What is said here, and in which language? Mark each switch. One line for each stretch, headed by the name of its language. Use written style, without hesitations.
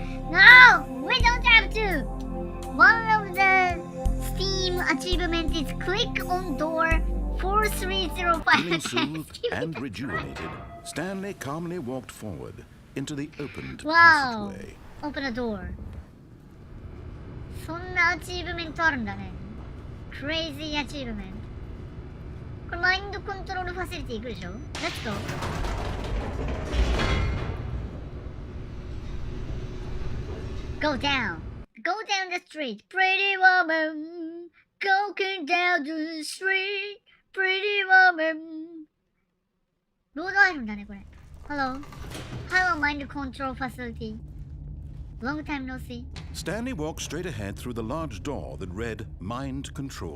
English: No! We don't have to! One of the Steam achievement is click on door 4305. Feeling soothed and rejuvenated, Stanley calmly walked forward into the opened Wow. passageway. Open the door.
Japanese: そんなアチーブメントあるんだね。
English: Crazy achievement.
Japanese: これマインドコントロールファシリティ行くでしょ
English: Let's go. Go down. Go down the street. Pretty woman. Going down the street. Pretty woman.
Japanese: ロード入るんだね、これ。
English: Hello. Hello, mind control facility. Long time no see. Stanley walked straight ahead through the large door that read Mind Control